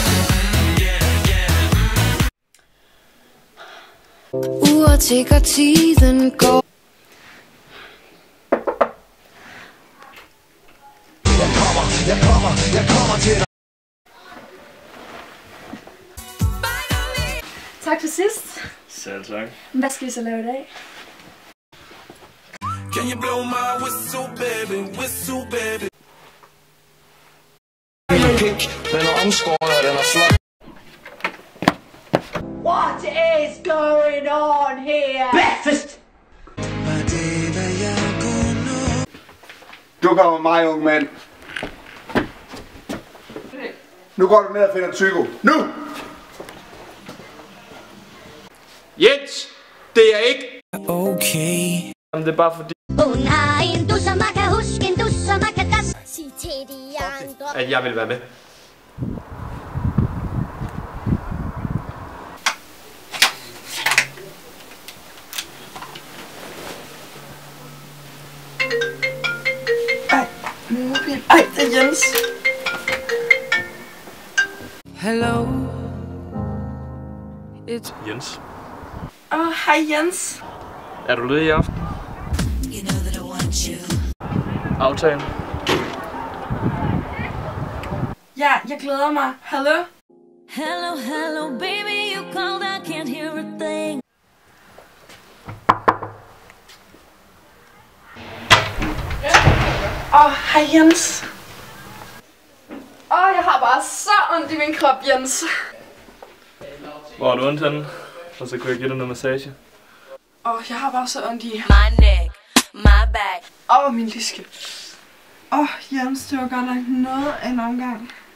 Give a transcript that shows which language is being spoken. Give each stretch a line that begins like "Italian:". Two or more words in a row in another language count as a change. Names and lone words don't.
Danish: Uger tikker, tiden går. Jeg kommer til dig. Tak for sidst. Selv tak. Hvad skal vi så lave i dag?
English: Can you blow my whistle, baby, whistle, baby?
Danish: Den er omskåret, den er flot.
English: What is going on here? Breakfast!
Danish: Du kommer med mig, unge mand. Nu går du ned og finder Tygo. Nu! Jens, det er ikke. Okay. Jamen, det er bare fordi, Hun har en dus, og man kan huske en dus, og man kan danse. Sig til de andre. at jeg vil være med. Ej, det er Jens.
English: Hello. It's
Danish: Jens, Hej Jens. er du ledig i aften? Aftalen. Ja, jeg glæder mig. Hallo?
English: Hello, hello, baby, you called, I can't hear a thing.
Danish: Hej Jens. Jeg har bare så ondt i min krop, Jens. Hvor er du ondt henne? Og så kunne jeg give dig noget massage. Jeg har bare så ondt i.
English: My neck, my back.
Danish: Min liske. Jens, det var godt nok noget af en omgang.